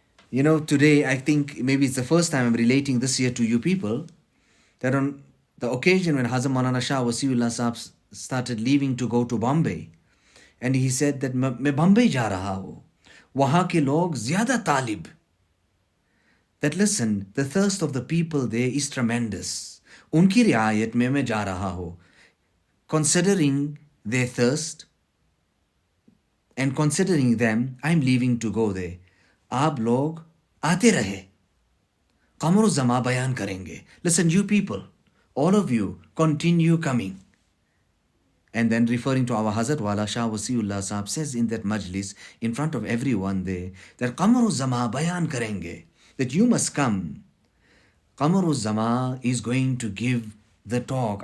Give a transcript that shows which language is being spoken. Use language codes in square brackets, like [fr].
[en] You know, today I think maybe it's the first time I'm relating this year to you people, that on the occasion when Hazrat Maulana Shah Wasiullah Sahab started leaving to go to Bombay, and he said that [ur] मैं Bombay जा रहा हूँ, वहाँ के लोग ज़्यादा तालिब. [en] That listen, the thirst of the people there is tremendous. [ur] उनकी रियायत में मैं जा रहा हूँ. [en] Considering their thirst and considering them, I'm leaving to go there. [ur] आप लोग आते रहे, कमर ज़मा बयान करेंगे. [en] Listen, you people, all of you, continue coming. And then referring to our Hazrat Wala Shah Wasiullah Sahab says in that majlis, in front of everyone there, that Qamar Zama [ur] bayan karenge, [en] that you must come. Qamar Zama is going to give the talk.